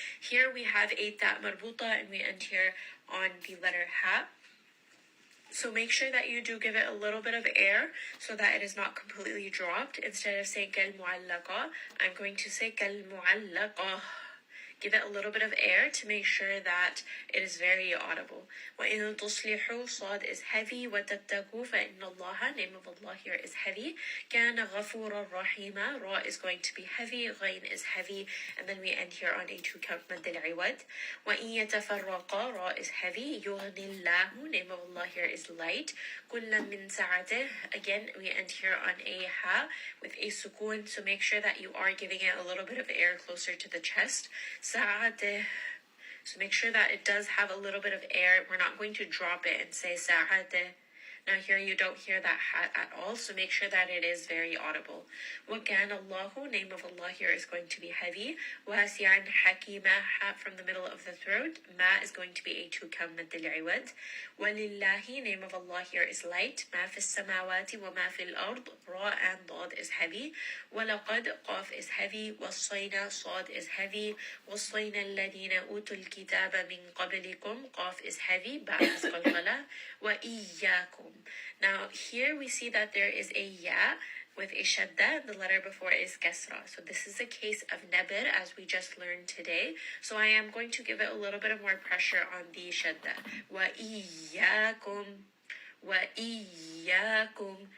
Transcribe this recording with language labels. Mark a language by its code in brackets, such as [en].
[en] Here we have a ta marbuta, and we end here on the letter ha. So make sure that you do give it a little bit of air so that it is not completely dropped. Instead of saying كَالْمُعَلَّقَةِ, I'm going to say كَالْمُعَلَّقَةِ. Give it a little bit of air to make sure that it is very audible. [ar] وَإِن تُصْلِحُوا, صاد is heavy. [en] وَتَتَّقُوا فَإِنَّ اللَّهَ, name of Allah here is heavy. كَانَ غَفُورًا رَحِيمًا, ra is going to be heavy, ghain is heavy, and then we end here on a 2-count mad al-iwad. وَإِن يَتَفَرَّقَا, ra is heavy. يُغْنِ اللَّهُ, name of Allah here is light. كُلًّا مِن سَعَتِهِ, again we end here on a ha with a sukoon, so make sure that you are giving it a little bit of air closer to the chest. Sadia. So make sure that it does have a little bit of air. We're not going to drop it and say Sadia. Now here you don't hear that ha at all, so make sure that it is very audible. وَكَانَ اللَّهُ, name of Allah here is going to be heavy. وَاسِعًا حَكِيمًا, ha from the middle of the throat. Ma is going to be a 2-count mad al-iwad. وَلِلَّهِ, name of Allah here is light. [ar] مَا فِي السَّمَاوَاتِ وَمَا فِي الْأَرْضِ, ra and dad is heavy. [en] وَلَقَدْ, qaf is heavy. وَالصَّيْنَا, sad is heavy. [ar] وَالصَّيْنَا الَّذِينَ أُوتُوا الْكِتَابَ مِنْ قَبْلِكُمْ, qaf is heavy. [en] Ba is qalqala. وَإِيَّاكُمْ. Now here we see that there is a ya with a shadda. The letter before is kasra. So this is a case of nabr as we just learned today. So I am going to give it a little bit of more pressure on the shadda. [ar] وَإِيَّاكُمْ, وَإِيَّاكُمْ.